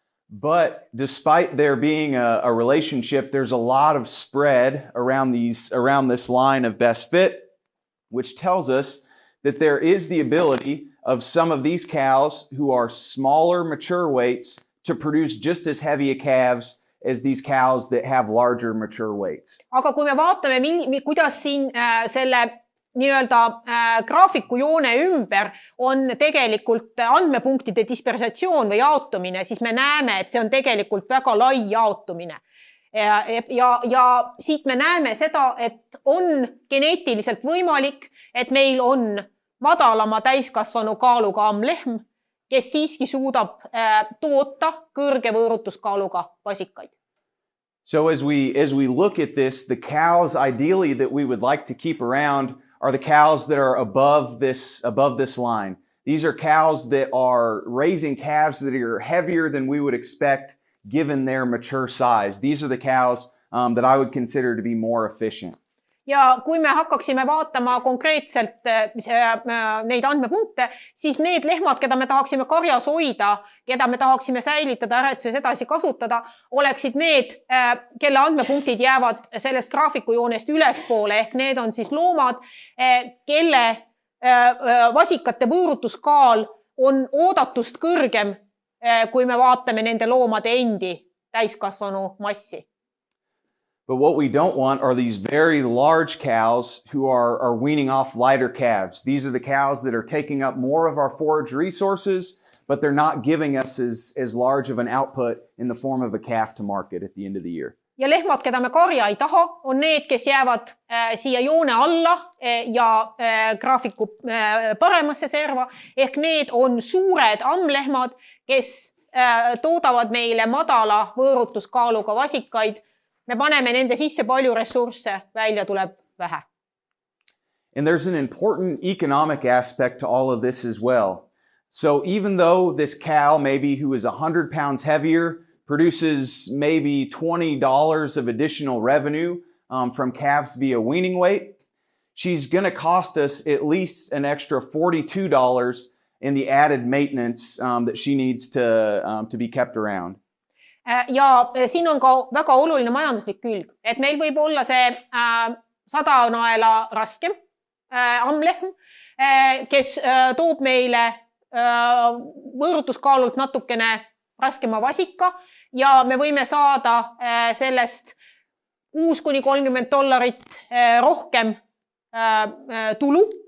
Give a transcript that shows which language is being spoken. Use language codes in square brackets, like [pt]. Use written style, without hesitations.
[en] But despite there being a relationship, there's a lot of spread around this line of best fit, which tells us that there is the ability of some of these cows who are smaller mature weights to produce just as heavy a calves as these cows that have larger mature weights. [et] Aga kui me vaatame, kuidas siin selle nii-öelda graafiku joone ümber on tegelikult andmepunktide dispersatsioon või jaotumine, siis me näeme, et see on tegelikult väga lai jaotumine. Ja siit me näeme seda, et on geneetiliselt võimalik, et meil on madalama täiskasvanu kaaluga ammlehm, kes siiski suudab toota kõrge võõrutuskaaluga vasikaid. [en] So as we look at this, the cows ideally that we would like to keep around are the cows that are above this line. These are cows that are raising calves that are heavier than we would expect given their mature size. These are the cows that I would consider to be more efficient. [et] Ja kui me hakkaksime vaatama konkreetselt neid andmepunkte, siis need lehmad, keda me tahaksime karjas hoida, keda me tahaksime säilitada, aretuses edasi kasutada, oleksid need, kelle andmepunktid jäävad sellest graafikujoonest ülespoole, ehk need on siis loomad, kelle vasikate võõrutuskaal on oodatust kõrgem, kui me vaatame nende loomade endi täiskasvanu massi. [en] But what we don't want are these very large cows who are weaning off lighter calves. These are the cows that are taking up more of our forage resources, but they're not giving us as large of an output in the form of a calf to market at the end of the year. [et] Ja lehmad, keda me karja ei taha, on need, kes jäävad siia joone alla ja graafiku paremasse serva, ehk need on suured ammlehmad, kes toodavad meile madala võõrutuskaaluga vasikaid. Me paneme nende sisse palju ressursse, välja tuleb vähe. [en] And there's an important economic aspect to all of this as well. So even though this cow, maybe who is 100 pounds heavier, produces maybe $20 of additional revenue from calves via weaning weight, she's going to cost us at least an extra $42 in the added maintenance that she needs to be kept around. [et] Ja siin on ka väga oluline majanduslik külg, et meil võib olla see 100 naela raskem ammlehm, kes toob meile võõrutuskaalult natukene raskema vasika ja me võime saada sellest $6–30 rohkem tulu.